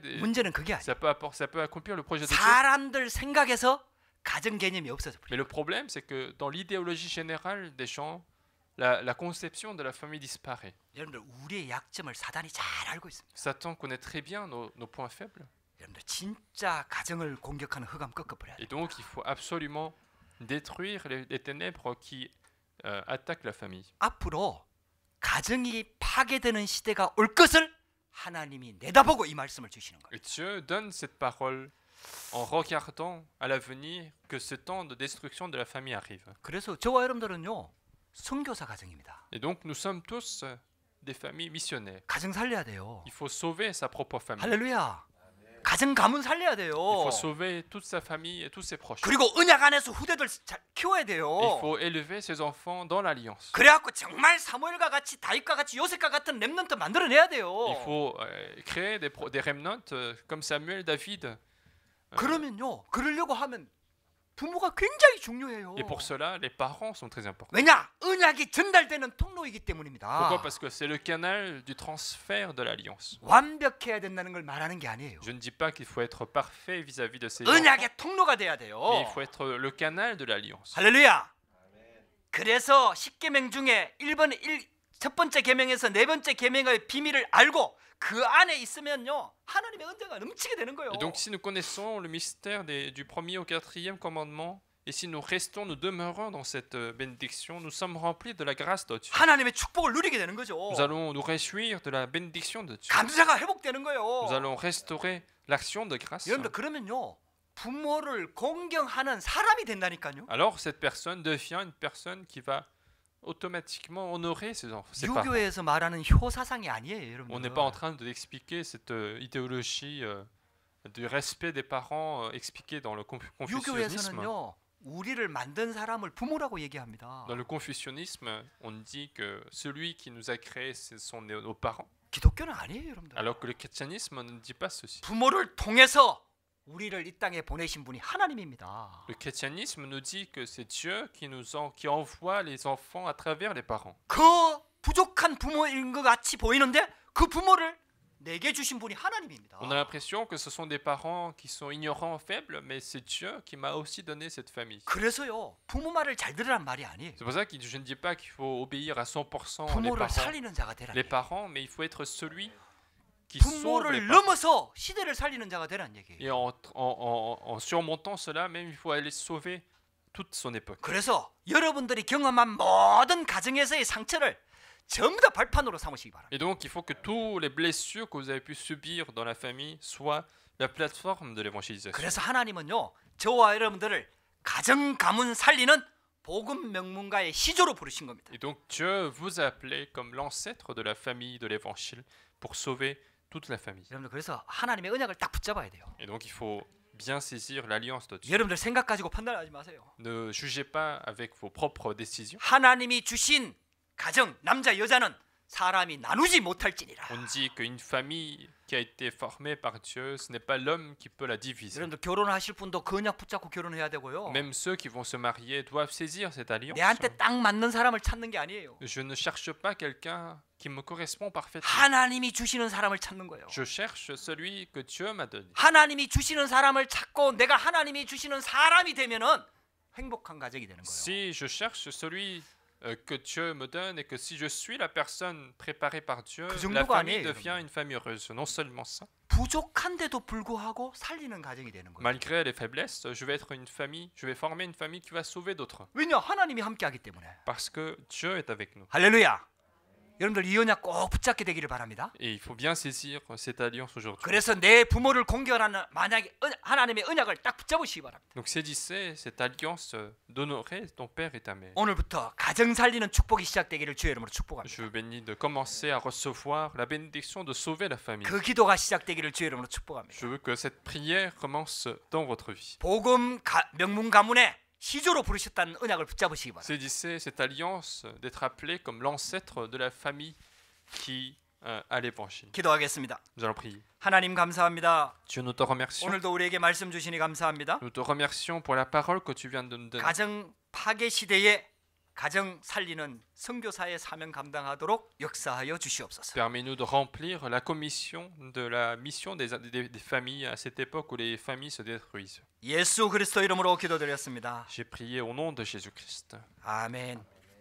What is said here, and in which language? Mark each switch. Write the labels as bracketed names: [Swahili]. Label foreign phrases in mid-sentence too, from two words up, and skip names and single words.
[Korean] 문제는 그게 아니에요. [French] ça peut accomplir le projet de Dieu. [Korean] 사람들 생각에서 가정 개념이 없어져 버려요. [French] Mais le problème, c'est que dans l'idéologie générale des gens, la conception de la famille disparaît. [Korean] 여러분들 우리의 약점을 사단이 잘 알고 있습니다. [French] Satan connaît très bien nos points faibles. [Korean] 여러분들 진짜 가정을 공격하는 흑암 꺾어버려야 [French] Et [Korean] 돼요. [French] donc, il faut absolument détruire les ténèbres qui attaquent la famille. [Korean] 앞으로 가정이 파괴되는 시대가 올 것을 하나님이 내다보고 이 말씀을 주시는 거예요. [French] Et Dieu donne cette parole en regardant à l'avenir que ce temps de destruction de la famille arrive. [Korean] 그래서 저와 여러분들은요 선교사 가정입니다. [French] Et donc, nous sommes tous des familles missionnaires. [Korean] 가정 살려야 돼요. [French] Il faut sauver sa propre famille. [Korean] 할렐루야. 가정 가문 살려야 돼요. [French] Il faut sauver toute sa famille et tous ses proches. [Korean] 그리고 언약 안에서 후대들 잘 키워야 [French] Il [Korean] 돼요. [French] faut élever ses enfants dans l'alliance. [Korean] 그래갖고 정말 사무엘과 같이 다윗과 같이 요셉과 같은 렘넌트 만들어내야 돼요. [French] Il faut créer des remnants comme Samuel, David. [Korean] 그러면요, 그러려고 하면 부모가 굉장히 중요해요. [French] Et pour cela, les parents sont très importants. [Korean] 왜냐? 언약이 전달되는 통로이기 때문입니다. [French] Pourquoi? Parce que c'est le canal du transfert de l'alliance. [Korean] 완벽해야 된다는 걸 말하는 게 아니에요. [French] Je ne dis pas qu'il faut être parfait vis-à-vis de ses enfants, [Korean] 언약의 통로가 돼야 돼요. [French] mais il faut être le canal de l'alliance. [Korean] 할렐루야. 그래서 10계명 중에 첫 번째 계명에서 네 번째 계명의 비밀을 알고 그 안에 있으면요 하나님의 은혜가 넘치게 되는 거예요. [French] Et donc si nous connaissons le mystère du premier au quatrième commandement, et si nous restons, nous demeurons dans cette bénédiction, nous sommes remplis de la grâce de Dieu. [Korean] 하나님의 축복을 누리게 되는 거죠. [French] Nous allons nous réjouir de la bénédiction de Dieu. [Korean] 감사가 회복되는 [French] Nous [Korean] 거예요. [French] allons restaurer l'action de grâce. [Korean] 여러분들 그러면요 부모를 공경하는 사람이 된다니까요. [French] Alors cette personne devient une personne qui va automatiquement honorer ses enfants, ses parents. [Korean] 유교에서 말하는 효사상이 아니에요, [French] On n'est pas en [Korean] 여러분들. [French] train d'expliquer cette idéologie du respect des parents expliquée dans le confucianisme. [Korean] 유교에서는요 우리를 만든 사람을 부모라고 얘기합니다. [French] Dans le confucianisme, on dit que celui qui nous a créés, ce sont nos parents, [Korean] 기독교는 아니에요, 여러분들. [French] alors que le christianisme ne dit pas ceci. [Korean] 부모를 통해서 우리를 이 땅에 보내신 분이 하나님입니다. [French] Le christianisme nous dit que c'est Dieu qui envoie les enfants à travers les parents. [Korean] 그 부족한 부모인 것 같이 보이는데 그 부모를 내게 주신 분이 하나님입니다. [French] On a l'impression que ce sont des parents qui sont ignorants, faibles, mais c'est Dieu qui m'a aussi donné cette famille. [Korean] 그래서요 부모 말을 잘 들으란 말이 아니에요. [French] C'est pour ça que je ne dis pas qu'il faut obéir à 100% [Korean] 부모를 살리는 자가 되라. [French] les parents, mais il faut être celui qui sauve les [Korean] 부모를 [French] parents. [Korean] 넘어서 시대를 살리는 자가 되라는 얘기예요. [French] Et en surmontant cela, même il faut aller sauver toute son époque. [Korean] 그래서 여러분들이 경험한 모든 가정에서의 상처를 전부 다 발판으로 삼으시기 바랍니다. [French] Et donc il faut que tous les blessures que vous avez pu subir dans la famille soient la plateforme de l'évangélisation. [Korean] 그래서 하나님은요 저와 여러분들을 가정 가문 살리는 복음 명문가의 시조로 부르신 겁니다. [French] Et donc Dieu vous a appelé comme l'ancêtre de la famille de l'évangile pour sauver toute la famille. [Korean] 여러분들 그래서 하나님의 언약을 딱 붙잡아야 돼요. [French] Et donc il faut bien saisir l'alliance de Dieu. [Korean] 여러분들 생각 가지고 판단하지 마세요. [French] Ne jugez pas avec vos propres décisions. [Korean] 하나님이 주신 가정 남자 여자는 사람이 나누지 못할지니라. [French] On dit qu'une famille qui a été formée par Dieu, ce n'est pas l'homme qui peut la diviser. [Korean] 여러분들 결혼하실 분도 그 언약 붙잡고 결혼해야 되고요. [French] Même ceux qui vont se marier doivent saisir cette alliance. [Korean] 내한테 딱 맞는 사람을 찾는 게 아니에요. [French] Je ne cherche pas quelqu'un qui me correspond parfaitement. [Korean] 하나님이 주시는 사람을 찾는 거예요. [French] Je cherche celui que Dieu m'a donné. [Korean] 하나님이 주시는 사람을 찾고 내가 하나님이 주시는 사람이 되면은 행복한 가정이 되는 거예요. [French] Si je cherche celui que Dieu me donne et que si je suis la personne préparée par Dieu, [Korean] 그 [French] la [Korean] 정도가 [French] famille [Korean] 아니에요, [French] devient une famille heureuse. Non seulement ça, [Korean] 부족한데도 불구하고 살리는 가정이 되는 거예요. [French] malgré les faiblesses, je vais être une famille, je vais former une famille qui va sauver d'autres. [Korean] 왜냐? 하나님이 함께하기 때문에. [French] Parce que Dieu est avec nous. [Korean] 할렐루야. 여러분들 이 언약 꼭 붙잡게 되기를 바랍니다. [French] Et il faut bien saisir cette alliance aujourd'hui. [Korean] 그래서 내 부모를 공경하는 만약에 하나님의 언약을 딱 붙잡으시기 바랍니다. [French] Donc saisissez cette alliance d'honorer ton père et ta mère. [Korean] 오늘부터 가정 살리는 축복이 시작되기를 주의 이름으로 축복합니다. [French] Je vous bénis de commencer à recevoir la bénédiction de sauver la famille. [Korean] 그 기도가 시작되기를 주의 이름으로 축복합니다. [French] Je veux que cette prière commence dans votre vie. [Korean] 복음 명문 가문의 시조로 부르셨다는 언약을 붙잡으시기 바랍니다. [French] Saisissez cette alliance d'être appelé comme l'ancêtre de la famille qui a l'évangile. [Korean] 기도하겠습니다. [French] Nous allons prier. [Korean] 하나님 감사합니다. [French] Dieu, nous te remercions. [Korean] 오늘도 우리에게 말씀 주시니 감사합니다. [French] Nous te remercions pour la parole que tu viens de nous donner. [Korean] 가정 파괴 시대에 가정 살리는 선교사의 사명 감당하도록 역사하여 주시옵소서. [French] Permets-nous de remplir la commission de la mission des familles à cette époque où les familles se détruisent. [Korean] 예수 그리스도 이름으로 기도드렸습니다. [French] J'ai prié au nom de Jésus-Christ. [Korean] 아멘.